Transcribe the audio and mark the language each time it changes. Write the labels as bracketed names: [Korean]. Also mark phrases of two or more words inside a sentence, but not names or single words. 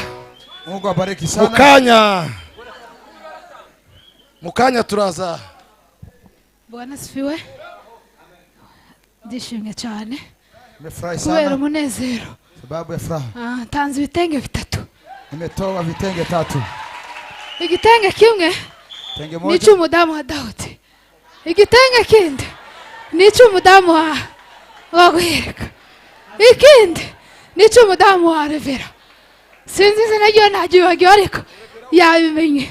[Swahili] Mungu abariki sana. [Kinyarwanda] Mukanya turaza. [Swahili] Bwana asifiwe. [Kinyarwanda] Ndishimye cyane. [Swahili] Nimefurahi sana. [Kinyarwanda] Kubera umunezero. [Swahili] Sababu ya furaha. [Kinyarwanda] Tanze ibitenge 3. [Swahili] Nimetoa vitenge 3. [Kinyarwanda] Igitenge kimwe ni cy'umudamu wa Dawudi. Igitenge kindi ni cy'umudamu wa Guhereka. Ikindi ni cy'umudamu wa Revera. Sinzi izina ryo ntagiye ariko yabimenye.